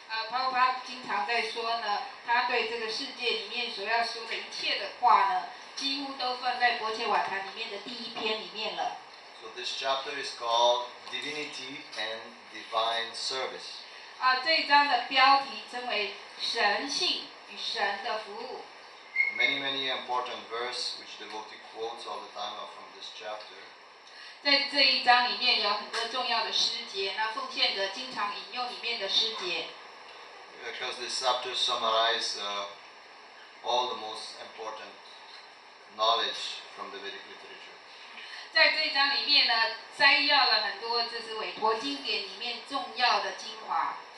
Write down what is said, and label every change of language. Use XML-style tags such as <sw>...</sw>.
<zh>Prabhupada 经常在说呢，他对这个世界里面所要说的一切的话呢，几乎都放在国切瓦坛里面的第一篇里面了。</zh> <en>So this chapter is called Divinity and Divine Service.</en> <zh>这一章的标题称为神性与神的服务。</zh> <en>Many important verses which devotee quotes all the time are from this chapter.</en> <zh>在这一章里面有很多重要的诗节，那奉献者经常引用里面的诗节。</zh> <en>Because this chapter summarizes all the most important knowledge from the Vedic literature.</en> <zh>在这一章里面呢，摘要了很多这是韦陀经典里面重要的精华。</zh>